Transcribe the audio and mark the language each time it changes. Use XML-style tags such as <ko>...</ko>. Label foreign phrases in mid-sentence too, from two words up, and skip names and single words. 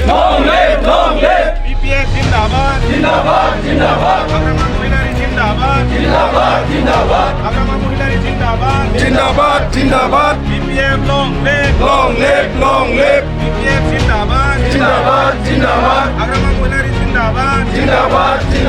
<en>Long live, long live,</en> <brx>BPF জিন্দাবাদ, জিন্দাবাদ, জিন্দাবাদ, আগ্রামা মহিলারি জিন্দাবাদ, জিন্দাবাদ, জিন্দাবাদ, আগ্রামা মহিলারি জিন্দাবাদ, জিন্দাবাদ, জিন্দাবাদ,</brx> <en>BPF long live, long live, long live,</en> <brx>BPF জিন্দাবাদ, জিন্দাবাদ, জিন্দাবাদ, আগ্রামা মহিলারি জিন্দাবাদ, জিন্দাবাদ,</brx>